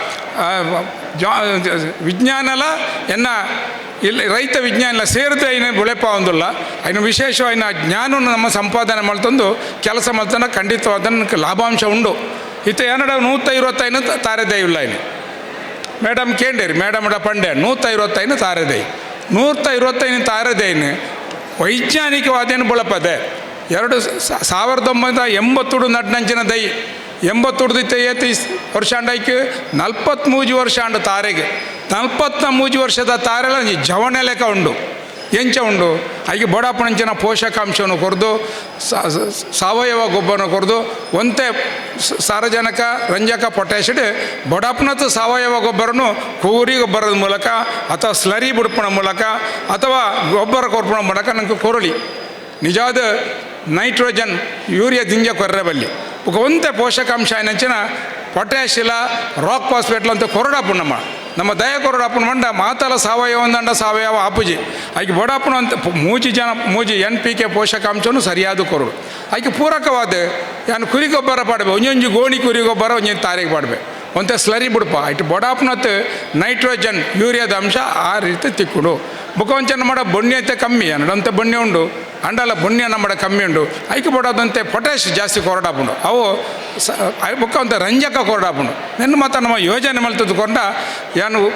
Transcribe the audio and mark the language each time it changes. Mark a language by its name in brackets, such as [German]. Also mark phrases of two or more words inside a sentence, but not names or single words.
[Tulu] ವಿಜ್ಞಾನಲ ಎನ್ನ ಇಲ್ಲಿ ರೈತ ವಿಜ್ಞಾನ ಸೇರಿದ್ರೆ ಐನ ಬೆಳೆಪ ಒಂದಿಲ್ಲ ಐನ ವಿಶೇಷವಾದ ಜ್ಞಾನವನ್ನು ನಮ್ಮ ಸಂಪಾದನೆ ಮಲ್ತೊಂದು ಕೆಲಸ ಮಲ್ತನ ಖಂಡಿತವಾದ ಲಾಭಾಂಶ ಉಂಡು ಇತ್ತ ಏನಡ 125 ತಾರೆದೈ ಇಲ್ಲ ಇಲ್ಲಿ ಮೇಡಮ್ ಕೇಂಡೇರಿ ಮೇಡಮ್ ಪಂಡೆ 125 ತಾರೆದೈ 125 ತಾರೆದೈನು ವೈಜ್ಞಾನಿಕವಾದೇನು ಬಳಪದೆ 1980 ನಡ್ನಂಚಿನ ದೈ 80 ಏತಿ ವರ್ಷ ಅಂಡೈಕೆ 43 ವರ್ಷ ಅಂಡು ತಾರೆಗೆ 43 ವರ್ಷದ ತಾರೆಲ್ಲ ಜವಣೆ ಲೆಕ್ಕ ಉಂಡು ಎಂಚ ಉಂಡು ಹಾಗೆ ಬಡಾಪಣಂಚಿನ ಪೋಷಕಾಂಶವನ್ನು ಕೊರೆದು ಸಾವಯವ ಗೊಬ್ಬರನ ಕೊರೆದು ಒಂತೆ ಸಾರಜನಕ ರಂಜಕ ಪೊಟ್ಯಾಷಿಡ್ ಬಡಾಪನತ್ತು ಸಾವಯವ ಗೊಬ್ಬರನು ಕೂರಿ ಗೊಬ್ಬರದ ಮೂಲಕ ಅಥವಾ ಸ್ಲರಿ ಬುಡ್ಪಣ ಮೂಲಕ ಅಥವಾ ಗೊಬ್ಬರ ಕೊರ್ಪಣ ಮೂಲಕ ನಂಗೆ ಕೊರಳಿ ನಿಜವಾದ ನೈಟ್ರೋಜನ್ ಯೂರಿಯಾ ದಿಂಜ ಕೊರ್ರೆಬಲ್ಲಿ ಒಂತೆ ಪೋಷಕಾಂಶ ಏನಂಚಿನ ಪೊಟ್ಯಾಷಿಲ ರಾಕ್ ಫಾಸ್ಫೇಟ್ಲ ಅಂತ ಕೊರಡಾಪು ನಮ್ಮ ದಯ ಕೊರಡಾಪನ ಮಂಡ ಮಾತಲ ಸಾವಯವ ದಂಡ ಸಾವಯವ ಆಪುಜಿ ಆಯ್ಕೆ ಬಡಾಪನ ಅಂತ ಮೂಜಿ NPK ಪೋಷಕಾಂಶವನ್ನು ಸರಿಯಾದ ಕೊರಡು ಆಯ್ಕೆ ಪೂರಕವಾದ ಯಾನು ಕುರಿ ಗೊಬ್ಬರ ಪಾಡ್ಬೆ ಒಂಜೊಂಜಿ ಗೋಣಿ ಕುರಿ ಗೊಬ್ಬರ ಒಂಜೊಂದು ತಾರಿಗೆ ಪಾಡ್ಬೆ ಒಂತೆ ಸ್ಲರಿ ಬಿಡ್ಪ ಆಯ್ತು ಬಡಾಪನತ್ತು ನೈಟ್ರೋಜನ್ ಯೂರಿಯಾದ ಅಂಶ ಆ ರೀತಿ ತಿಕ್ಕುಡು ಬುಕವಂಚನ ಮಾಡ ಬೊಣ್ಣೆ ಐತೆ ಕಮ್ಮಿ ಅನ್ನೋದಂತೆ ಬೊಣ್ಣೆ ಉಂಡು ಅಂಡಲ ಬೊಣ್ಣೆ ನಮ್ಮಡ ಕಮ್ಮಿ ಉಂಡು ಐಕೆ ಬಡೋದಂತೆ ಪೊಟ್ಯಾಶ್ ಜಾಸ್ತಿ ಕೊರಡಾಪುಂಡು ಅವು ಬುಕ್ಕವಂತ ರಂಜಕ ಕೊರಡಾಪುಂಡು ನೆನ್ನು ಮಾತ್ರ ನಮ್ಮ ಯೋಜನೆ ಮಲ್ತದ್ದು ಕೊಂಡ ಯಾನು